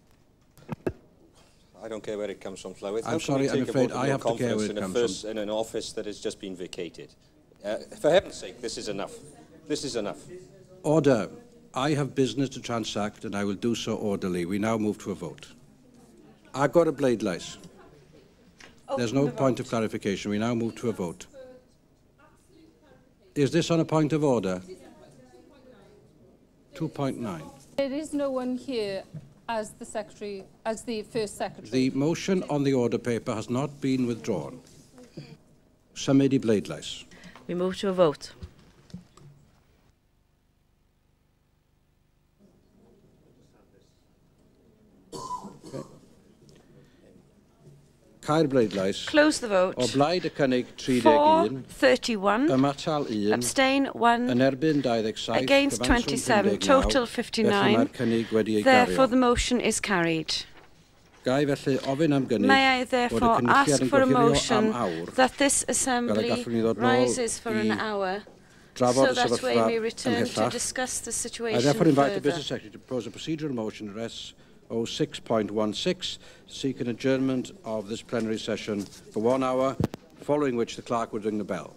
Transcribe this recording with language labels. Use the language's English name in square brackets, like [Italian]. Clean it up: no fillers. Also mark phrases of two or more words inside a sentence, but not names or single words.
[English] I don't care where it comes from, Llywydd. I'm sorry, I'm afraid I have to care where it comes from. In an office that has just been vacated. For heaven's sake, this is enough. This is enough. Order. I have business to transact and I will do so orderly. We now move to a vote. [Welsh] Agor y bleidlais. [English] There's no point of clarification. We now move to a vote. Is this on a point of order? 2.9. There is no one here as the secretary, as the first secretary. The motion on the order paper has not been withdrawn. [Welsh] Symud I bleidlais. [English] We move to a vote. [Welsh] Caer bleidlais. [English] Close the vote. [Welsh] O blaid y cynnig 31. 31. Ymatal 1. [English] Abstain 1. [Welsh] Yn erbyn 27. [English] Against 27. Total 59. Therefore, the motion is carried. [Welsh] Gai felly ofyn am gynnig. [English] May I therefore ask for a motion that this assembly rises for an hour so that we may return to discuss the situation further. I therefore invite the Business Secretary to propose a procedural motion at S06.16 to seek an adjournment of this plenary session for 1 hour, following which the clerk would ring the bell.